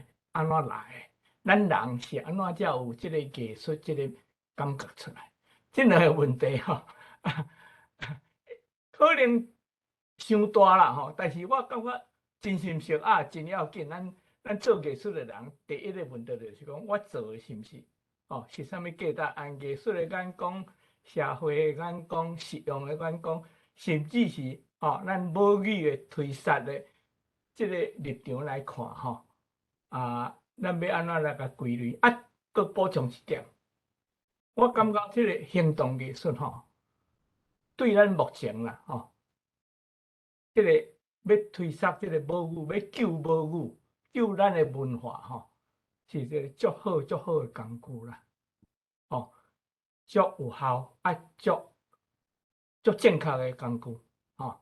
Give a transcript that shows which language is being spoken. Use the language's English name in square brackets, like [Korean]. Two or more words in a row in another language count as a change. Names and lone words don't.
[Min Nan Chinese] 安怎来的？咱人是安怎才有即个艺术即个感觉出来？这两个问题吼，可能伤大啦吼。但是我感觉真心实真要紧。咱做艺术的人，第一个问题就是讲，我做的是毋是是啥物价值？按艺术的眼光。社会的眼光、实用的眼光，甚至是咱母语的推杀的这个立场来看吼，咱要安怎来甲归类？搁补充一点，我感觉这个行动艺术吼，对咱目前啦这个要推杀这个母语，要救母语，救咱的文化吼，是一个足好的工具啦，足有效足正确的工具吼。